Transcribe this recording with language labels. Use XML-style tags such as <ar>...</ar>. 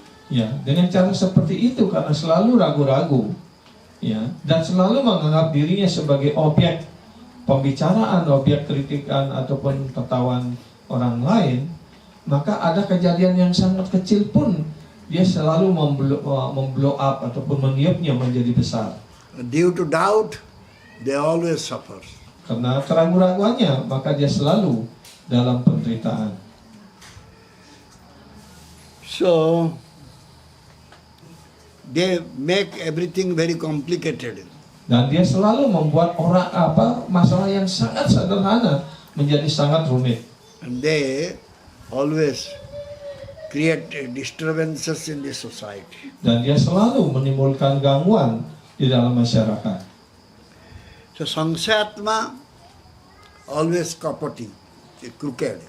<id>Ya, dengan cara seperti itu karena selalu ragu-ragu, ya, dan selalu menganggap dirinya sebagai objek pembicaraan, objek kritikan ataupun tertawaan orang lain, maka ada kejadian yang sangat kecil pun dia selalu memblow up ataupun meniupnya menjadi besar.</id> <en>Due to doubt, they always suffer.</en> <id>Karena keraguan-raguannya, maka dia selalu dalam penderitaan.</id> <en>So, they make everything very complicated.</en> <id>Dan dia selalu membuat masalah yang sangat sederhana menjadi sangat rumit.</id> <en>And they always create disturbances in the society.</en> <id>Dan dia selalu menimbulkan gangguan di dalam masyarakat.</id> <en>So, Sangsatma always kapati, crooked.</en>